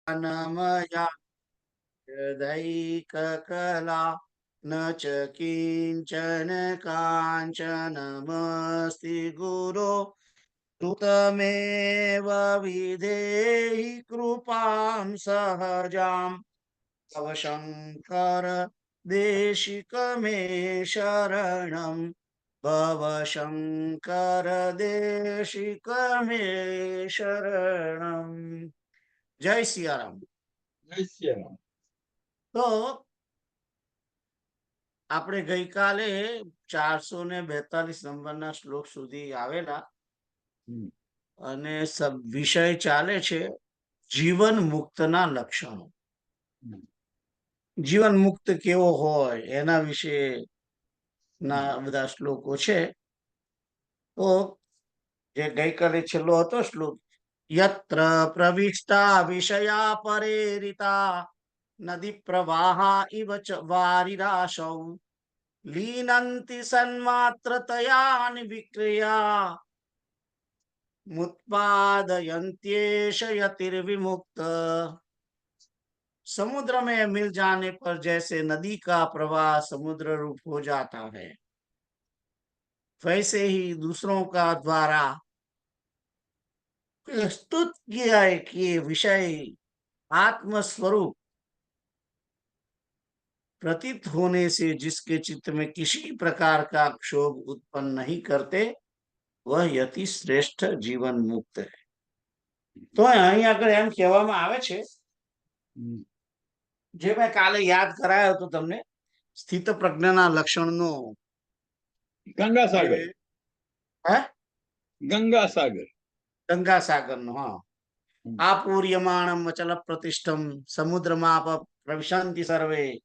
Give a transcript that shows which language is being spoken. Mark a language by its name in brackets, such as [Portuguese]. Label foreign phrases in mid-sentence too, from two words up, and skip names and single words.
[Sanskrit] ज्ञानमया हृदैककला न च किञ्चन काञ्चनमस्ति गुरो त्वमेव विधेहि कृपां सहजाम् तव शङ्कर देशिक मे शरणम् भव शङ्कर देशिक मे शरणम्। [Hindi] जय सियाराम। [Gujarati] નિશ્ચયમાં. તો આપણે ગઈકાલે 442 નંબરના શ્લોક સુધી આવેલા હમ. અને વિષય ચાલે છે જીવન મુક્તના લક્ષણો. હમ. જીવન મુક્ત કેવો હોય એના વિશે ના બધા શ્લોકો છે. તો જે ગઈકાલે છેલ્લો હતો શ્લોક, [Sanskrit] યત્ર પ્રવિષ્ટા વિષયા પરેરિતા નદી પ્રવાહા ઇવ ચ વારિરાશૌ લીનંતિ સન્માત્રતયા વિક્રિયા मुत्पादयन्त्येष यतिर्विमुक्त। [Hindi] समुद्र में मिल जाने पर जैसे नदी का प्रवाह समुद्र रूप हो जाता है, वैसे ही दूसरों का द्वारा प्रस्तुत किया है कि विषय आत्म स्वरूप प्रतीत होने से जिसके चित्त में किसी प्रकार का क्षोभ उत्पन्न नहीं करते, वह यति श्रेष्ठ जीवन मुक्त है. [Gujarati] तो અહીં આગળ એમ કહેવામાં આવે છે, જે મેં કાલે યાદ કરાયો હતો તમને, સ્થિત પ્રજ્ઞાના લક્ષણનો. ગંગાસાગર. હે? ગંગાસાગર. ગંગાસાગરનો, હા. [Sanskrit] આપૂર્યમાણમ અચલ પ્રતિષ્ઠમ સમુદ્રમાપ પ્રવિશંતિ સર્વે.